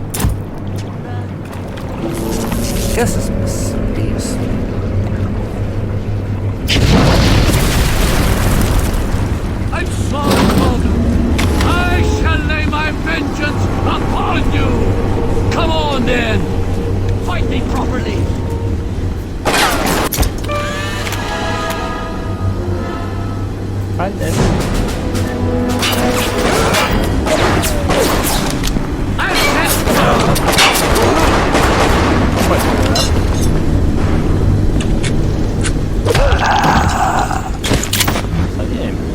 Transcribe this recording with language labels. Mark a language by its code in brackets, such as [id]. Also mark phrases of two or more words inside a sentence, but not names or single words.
[lv] Kas esmu bijis? [en] I'm sorry, Father. I shall lay my vengeance upon you. Come on, then. Fight me properly. [lv] Paldies. Saņēmi.